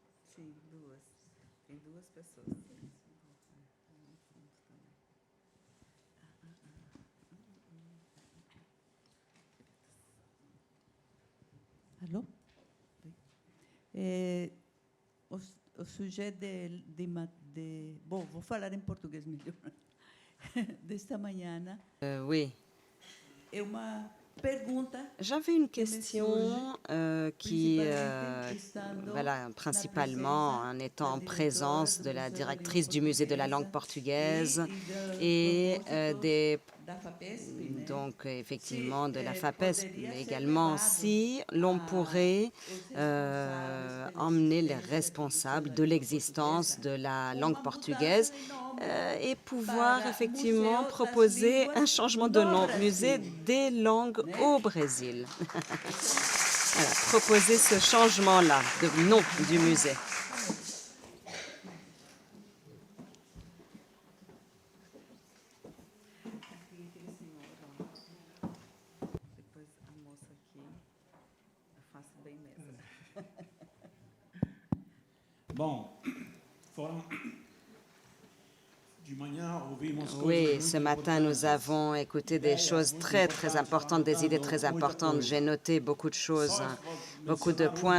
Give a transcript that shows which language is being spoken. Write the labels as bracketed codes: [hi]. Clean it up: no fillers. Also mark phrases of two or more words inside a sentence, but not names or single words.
[pt] Sim, duas. Tem duas pessoas. Alô? O sujeito bom, vou falar em português melhor. Desta manhã [fr] Oui. [pt] é uma pergunta. [fr] J'avais une question qui, voilà, principalement en étant en présence de la directrice du musée de la langue portugaise et donc effectivement de la FAPES, mais également si l'on pourrait emmener les responsables de l'existence de la langue portugaise et pouvoir effectivement proposer un changement de nom, musée des langues au Brésil. Voilà, proposer ce changement-là de nom du musée. [pt] Depois a moça aqui, eu faço bem mesmo. [fr] Bon, Oui, ce matin, nous avons écouté des choses très, très importantes, des idées très importantes. J'ai noté beaucoup de choses, beaucoup de points.